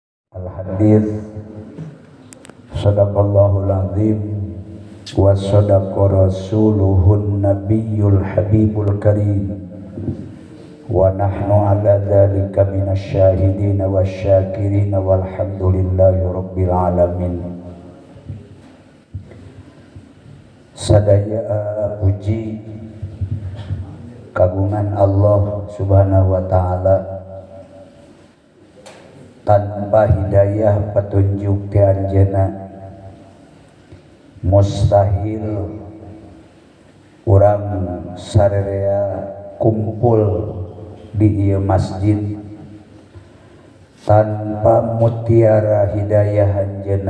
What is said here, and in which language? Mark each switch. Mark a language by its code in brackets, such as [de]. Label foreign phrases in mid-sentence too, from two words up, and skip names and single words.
[ar] الحديث صدق الله العظيم وصدق رسوله النبي الحبيب الكريم ونحن على ذلك من الشاهدين والشاكرين والحمد لله رب العالمين. [su] Sadaya puji kagungan Allah [ar] سبحانه وتعالى. [su] Tanpa hidayah petunjuk ti anjeunna mustahil urang sarerea kumpul di ieu masjid tanpa mutiara hidayah anjeunna.